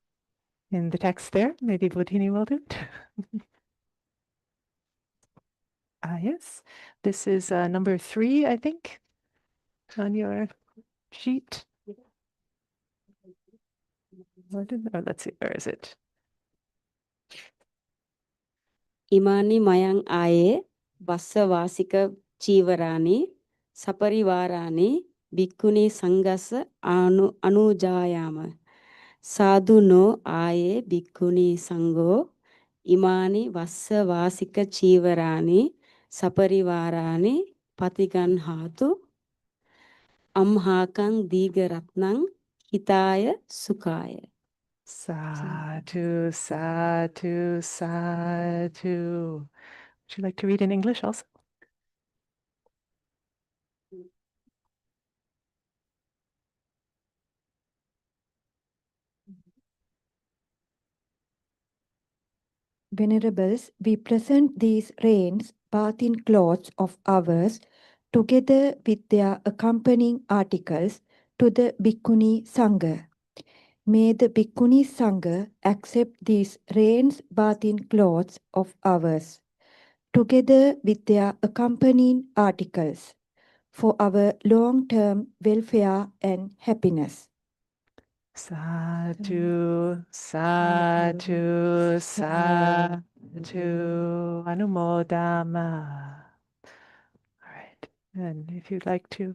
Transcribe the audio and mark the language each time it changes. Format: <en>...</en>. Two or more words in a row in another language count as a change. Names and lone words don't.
<en>In the text there, maybe Bodhini will do it. Yes, this is number 3, I think, on your sheet. Let's see, where is it?</en> <pi>Imani mayang aye Vassa Vasika Chivarani Saparivarani Bhikkhuni Sanghas Anujayama Sadhu no aye Bhikkhuni Sangho Imani Vassa Vasika Chivarani Saparivarani Patigan Hatu Amhakang Digaratnang Hitaya Sukaya. Sadhu, sadhu, sadhu.</pi> <en>Would you like to read in English also? Venerables, we present these rains bathing cloths of ours together with their accompanying articles to the Bhikkhuni Sangha. May the Bhikkhuni Sangha accept these rains bathing cloths of ours together with their accompanying articles for our long-term welfare and happiness.</en> <pi>Sadhu, sadhu, sadhu, anumodama.</pi> <en>All right, and if you'd like to.</en>